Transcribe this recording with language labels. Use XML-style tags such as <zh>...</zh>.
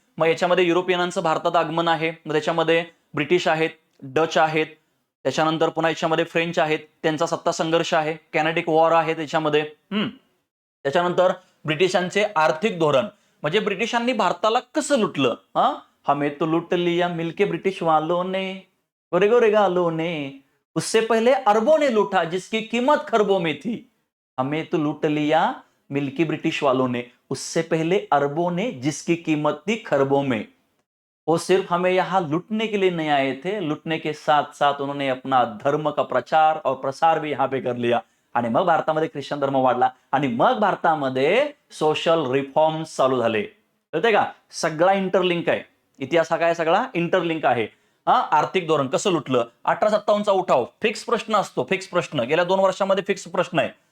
<mr>मग याच्यामध्ये युरोपियनांचं भारतात आगमन आहे, मग त्याच्यामध्ये ब्रिटिश आहेत, डच आहेत, त्याच्यानंतर पुन्हा याच्यामध्ये फ्रेंच आहेत, त्यांचा सत्ता संघर्ष आहे, कॅनेडिक वॉर आहे त्याच्यामध्ये. त्याच्यानंतर ब्रिटिशांचे आर्थिक धोरण, म्हणजे ब्रिटिशांनी भारताला कसं लुटलं.</mr> <hi>हमें तो लुट लिया मिलके ब्रिटिश वालों ने, गोरे गोरे गालों ने, उससे पहले अरबों ने लूटा जिसकी कीमत खरबों में थी. हमें तो लूट लिया मिलके ब्रिटिश वालों ने, उससे पहले अरबों ने जिसकी कीमत थी खरबों में. वो सिर्फ हमें यहां लूटने के लिए नहीं आए थे, लूटने के साथ साथ उन्होंने अपना धर्म का प्रचार और प्रसार भी यहां पे कर लिया.</hi> <mr>आणि मग भारतामध्ये ख्रिश्चन धर्म वाढला आणि मग भारतामध्ये सोशल रिफॉर्म्स चालू झाले. कळतंय का, सगळा इंटरलिंक आहे. इतिहास हा काय सगळा इंटरलिंक आहे. आर्थिक धोरण कसं लुटलं, 1857चा उठाव, फिक्स प्रश्न असतो, फिक्स प्रश्न गेल्या 2 वर्षांमध्ये फिक्स प्रश्न आहे.</mr>